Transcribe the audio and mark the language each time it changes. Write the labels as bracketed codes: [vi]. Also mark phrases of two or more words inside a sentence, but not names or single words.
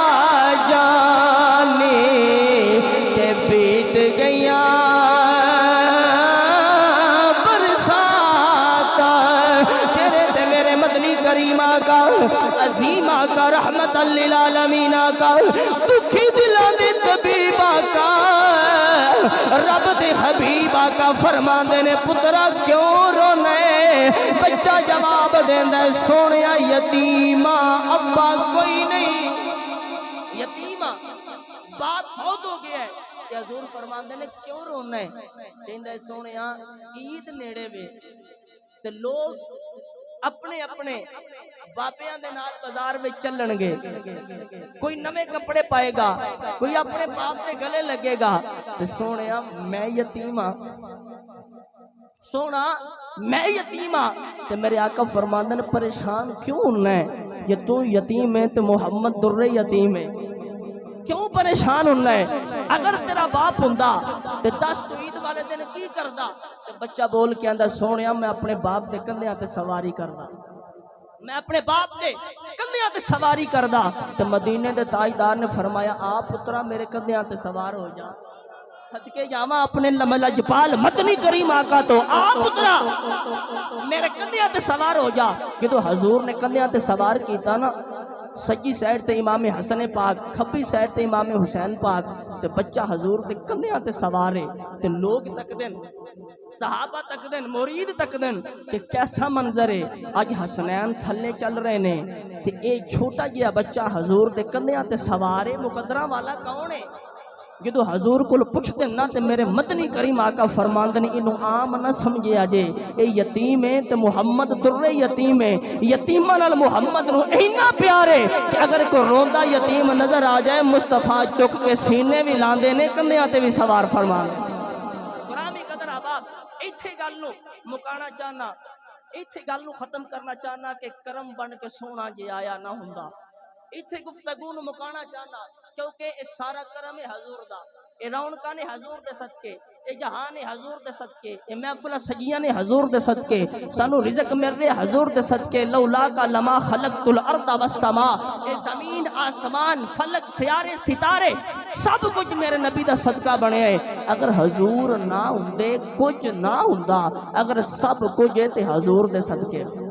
[pa] جانی تے بیت گیا برساتا تیرے تے میرے مدنی کریم آقا عظیم آقا رحمت للعالمین آقا دکھی دلان دے طبیب آقا رب دے حبیب آقا فرماندے نے پترا کیوں رونے؟ بچہ جواب دیندہ ہے سونیا یتیمہ ابا کوئی نہیں، یتیمہ بات بہت ہو گیا ہے کہ حضور فرماندے نے کیوں رونا ہے؟ کہندہ ہے سونیا عید نیڑے وے تے لوگ اپنے اپنے باپیاں دے نال بازار میں چلن گے، کوئی نوے کپڑے پائے گا، کوئی اپنے باپ دے گلے لگے گا، تے سونیا میں یتیم ہاں، سونا میں یتیم ہاں، تے میرے آقا فرماندے نے پریشان کیوں ہونا ہے؟ یہ تو یتیم ہے تے محمد در یتیم ہے، کیوں پریشان ہونا ہے؟ اگر تیرا باپ ہوندا تے 10 عید والے دن کی کردا؟ تے بچہ بول کے آندا سونیا میں اپنے باپ دے کندھیاں تے سواری کردا، میں اپنے باپ دے کندھیاں تے سواری کردا، تے مدینے دے تاجدار نے فرمایا آ پترا میرے کندھیاں تے سوار ہو جا، صدقے جاواں اپنے لجپال مدنی کریم آقا تو آ پترا میرے کندھیاں تے سوار ہو جا۔ کہ تو حضور نے کندھیاں تے سوار کیتا نا، سجی سائڈ تے امام حسن پاک، کھبی سائڈ تے امام حسین پاک، تے بچہ حضور دے کندھیاں تے سوارے، تے لوگ تک دن صحابہ تک دن مرید تک دن کہ کیسا منظر ہے، آج حسنین تھلے چل رہے نے تے اے چھوٹا جیا بچہ حضور دے کندھیاں تے سوارے، مقدرہ والا کون ہے؟ جدو حضور کو پوچھتے نا تے میرے مدنی کریم آقا فرماندے نے انہوں عام نہ سمجھے آجے اے یتیم ہے تے محمد در یتیم ہے، یتیمہ نال محمد نو اینا پیارے کہ اگر کوئی روندہ یتیم نظر آ جائے مصطفیٰ چک کے سینے بھی لاندے نے کندھیاں تے بھی سوار فرماندے۔ غلامی قدر احباب ایتھے گل نو مکانا چاہنا، ایتھے گل نو ختم کرنا چاہنا کہ کرم بن کے سونا جے آیا نہ ہوندا، ایتھے گفتگو نو مکانا چاہنا کیونکہ اس سارا کرم حضور دا، اے رونقاں نے حضور دے صدقے، اے جہان حضور دے صدقے، اے محفل سجیاں نے حضور دے صدقے، سانو رزق مل رہے حضور دے صدقے، [ar] لولا کا لما خلقت الارض والسماء، [pa] اے زمین آسمان فلک سیارے ستارے سب کچھ میرے نبی دا صدقہ بنے ہے۔ اگر حضور نہ ہوندے کچھ نہ ہوندا، اگر سب کچھ ہے تے حضور دے صدقے۔